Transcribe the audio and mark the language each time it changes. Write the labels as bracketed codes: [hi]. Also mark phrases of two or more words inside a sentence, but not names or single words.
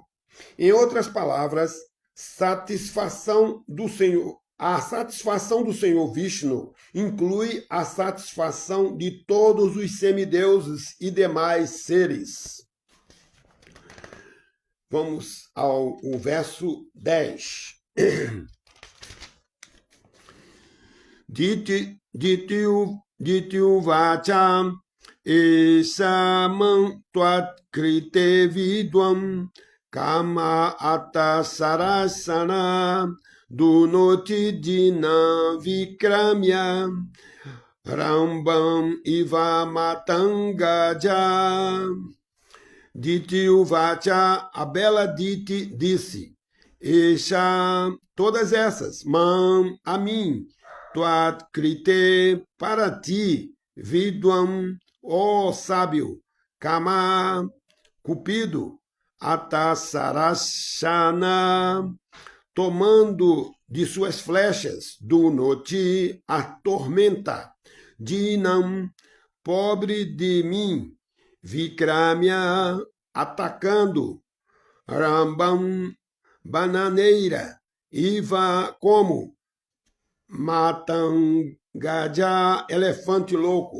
[pt] Em outras palavras, a satisfação do Senhor Vishnu inclui a satisfação de todos os semideuses e demais seres. Vamos ao verso 10. [sa] Dityu vacham esamam tuat krite vidvam kama atasarasana dunoti dina vikramya rambam iva matangaja. Dityu vacha, [pt] a bela Diti disse, Esha, todas essas, mam, a mim, [sa] tuat krite, [pt] para ti, vidvam, ó sábio, kama, cupido, atasarashana, tomando de suas flechas, [sa] do noti, [pt] a tormenta, dinam, pobre de mim, vikramya, atacando, rambam, bananeira, iva, como, matangaja, elefante louco.